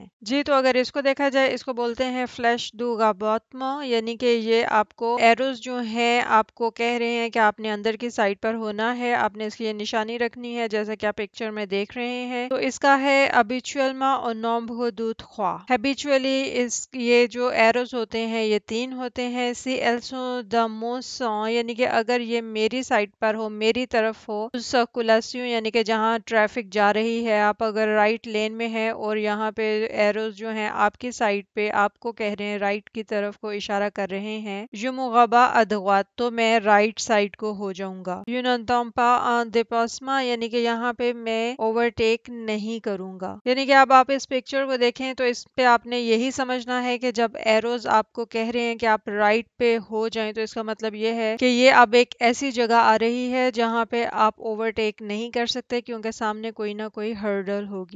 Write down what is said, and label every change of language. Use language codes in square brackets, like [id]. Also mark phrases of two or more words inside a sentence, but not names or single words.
[ur] جی تو اگر اس کو دیکھا جائے اس کو بولتے ہیں [fr] flèches de rabattement [ur] یعنی کہ یہ آپ کو ایروز جو ہیں آپ کو کہہ رہے ہیں کہ آپ نے اندر کی سائڈ پر ہونا ہے، آپ نے اس کی یہ نشانی رکھنی ہے جیسا کہ آپ پکچر میں دیکھ رہے ہیں۔ تو اس کا ہے [fr] habituellement au nombre de 3 [ur] habitually یہ جو ایروز ہوتے ہیں یہ 3 ہوتے ہیں۔ [fr] si elles sont dans mon sens [ur] یعنی کہ اگر یہ میری سائڈ پر ہو، میری طرف ہو، سرکولیشن یعنی کہ جہاں ٹریفک جا رہی ہے، آپ اگر [en] right lane [ur] میں ہیں اور یہاں پہ ایروز جو ہیں آپ کی سائڈ پہ آپ کو کہہ رہے ہیں رائٹ کی طرف کو اشارہ کر رہے ہیں، [fr] je me rabats à droite [ur] تو میں [en] right side [ur] کو ہو جاؤں گا۔ [fr] je n'entends pas un dépassement [ur] یعنی کہ یہاں پہ میں اوورٹیک نہیں کروں گا، یعنی کہ اب آپ اس پکچر کو دیکھیں تو اس پہ آپ نے یہی سمجھنا ہے کہ جب ایروز آپ کو کہہ رہے ہیں کہ آپ رائٹ پہ ہو جائیں تو اس کا مطلب یہ یہ ہے کہ یہ اب ایک ایسی جگہ آ رہی ہے جہاں پہ آپ اوورٹیک نہیں کر سکتے کیونکہ سامنے کوئی نہ کوئی ہرڈل ہوگی۔